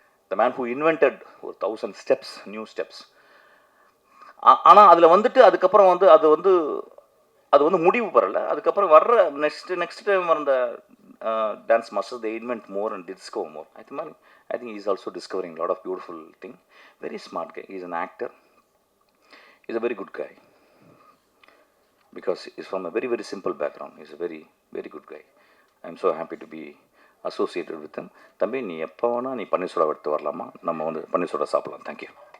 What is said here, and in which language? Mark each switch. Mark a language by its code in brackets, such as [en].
[en] The man who invented ஒரு 1000 steps, new steps. [ta] ஆனால் அதில் வந்துட்டு அதுக்கப்புறம் வந்து அது வந்து முடிவு பெறலை. அதுக்கப்புறம் வர்ற நெக்ஸ்ட் டைம் வந்த dance master [en] They invent more and discover more. I think he's also discovering a lot of beautiful thing. Very smart guy. He's an actor. He's a very good guy. Because he's from a very, very simple background. He's a very, very good guy. I'm so happy to be associated with him. [ta] தம்பி நீ எப்போ வேணால் நீ பன்னீர்செல்வம் எடுத்து வரலாமா, நம்ம வந்து பன்னீர்செல்வம் சாப்பிடலாம். தேங்க்யூ.